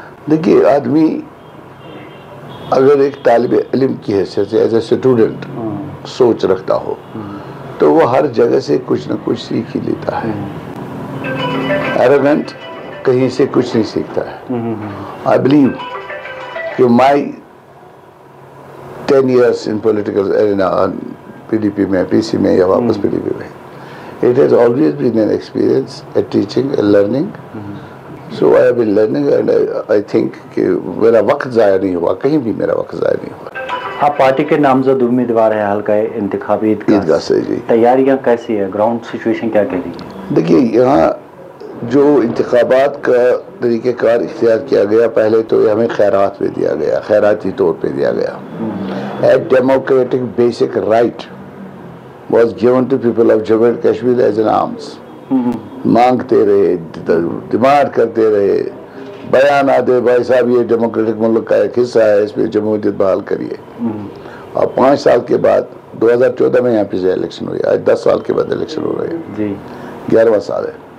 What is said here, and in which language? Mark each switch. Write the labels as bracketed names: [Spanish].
[Urdu] دیکھیے آدمی اگر ایک طالب علم کی حیثیت سے [English] as a student [Urdu] سوچ رکھتا ہو تو وہ ہر جگہ سے کچھ نہ کچھ سیکھ ہی لیتا ہے. ایروگنٹ کہیں سے کچھ نہیں سیکھتا ہے. [English] I believe کہ my 10 years in political arena [Urdu] PDP میں، PC میں یا واپس PDP میں، [English] it has always been an experience at teaching and learning. So I have been learning and I think [Urdu] کہ میرا وقت ضائع نہیں ہوا، کہیں بھی میرا وقت ضائع نہیں ہوا. آپ پارٹی کے نامزد امیدوار ہیں حلقہ انتخابی عیدگاہ سے. جی تیاریاں کیسی ہے؟ گراؤنڈ سچویشن کیا کہہ رہی ہے؟ دیکھیے یہاں جو انتخابات کا طریقہ کار اختیار کیا گیا، پہلے تو ہمیں خیرات پہ دیا گیا، خیراتی طور پہ دیا گیا. [English] A democratic basic right was given to people of Jammu and Kashmir as an arms. [Urdu] مانگتے رہے، ڈیمانڈ کرتے رہے، بیان آتے بھائی صاحب یہ ڈیموکریٹک ملک کا ایک حصہ ہے، اس میں جمہوریت بحال کریے. اور 5 سال کے بعد 2014 میں یہاں پہ سے الیکشن ہوئی، آج 10 سال کے بعد الیکشن ہو رہے ہیں، 11واں سال ہے.